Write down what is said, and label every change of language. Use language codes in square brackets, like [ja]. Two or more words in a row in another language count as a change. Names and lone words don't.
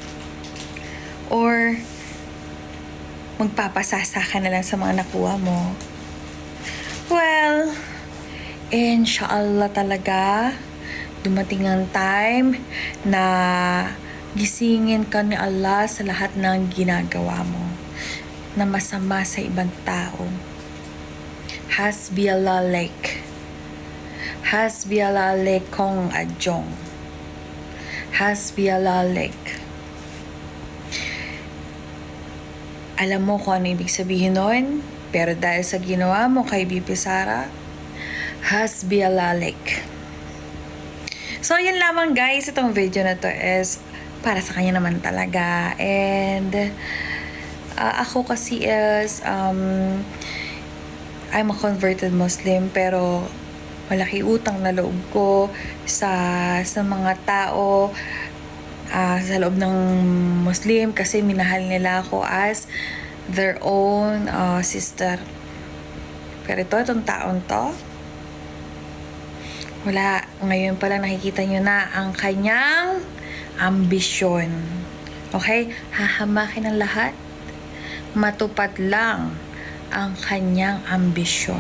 [tl] Or magpapasasa ka na lang sa mga nakuha mo? Well, inshallah talaga, dumating ang time na gisingin ka ni Allah sa lahat ng ginagawa mo na masama sa ibang tao. [ar] حسبي الله عليك. حسبي الله عليك Kong Adjong. حسبي الله عليك. [tl] Alam mo kung ano ibig sabihin nun, pero dahil sa ginawa mo kay BP Sara, [ar] حسبي الله عليك. [tl] So, yun lamang guys. Itong video na to is para sa kanya naman talaga. [en] And, [tl] ako kasi [en] is, I'm a converted Muslim, [tl] pero malaki utang na loob ko sa mga tao sa loob ng Muslim kasi minahal nila ako [en] as their own sister. [tl] Pero itong taon to, wala. Ngayon pa lang nakikita nyo na ang kanyang ambisyon. Okay? Hahamakin ang lahat. Matupad lang ang kanyang ambisyon.